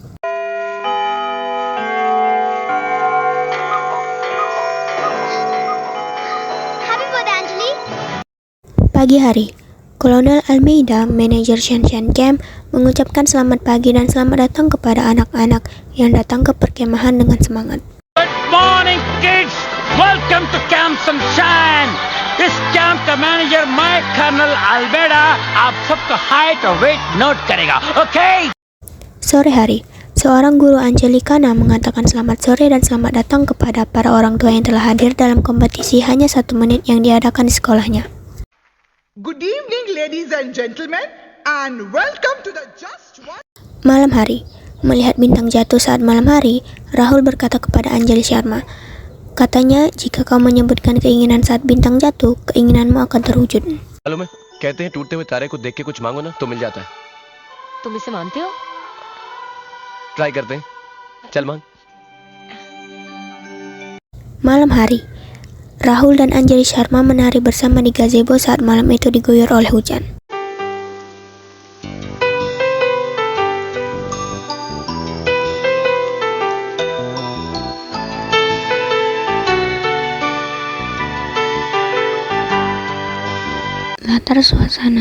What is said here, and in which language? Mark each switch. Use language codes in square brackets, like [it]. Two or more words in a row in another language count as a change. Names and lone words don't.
[id] Pagi hari, Kolonel Almeida, manajer Shan Camp, mengucapkan selamat pagi dan selamat datang kepada anak-anak yang datang ke perkemahan dengan semangat. [en] Good morning, kids. Welcome to Camp Sunshine. This camp [hi] का manager मैं कर्नल अल्मेडा आप सबका height और [en] weight note [hi] करेगा, [en] okay? [id] Sore hari, seorang guru Anjali Khanna mengatakan selamat sore dan selamat datang kepada para orang tua yang telah hadir dalam kompetisi hanya 1 menit yang diadakan di sekolahnya. [en] Good evening, ladies and gentlemen, and welcome to the Just One. [id] Malam hari, melihat bintang jatuh saat malam hari, Rahul berkata kepada Anjali Sharma, katanya jika kau menyebutkan keinginan saat bintang jatuh, keinginanmu akan terwujud. [hi] मालूम है कहते हैं टूटते हुए तारे को देख के कुछ मांगो ना तो मिल जाता है तुम इसे मानते हो? ट्राई करते हैं चल मांग [id] Malam hari, Rahul dan Anjali Sharma menari bersama di gazebo saat malam itu diguyur oleh hujan. Latar suasana.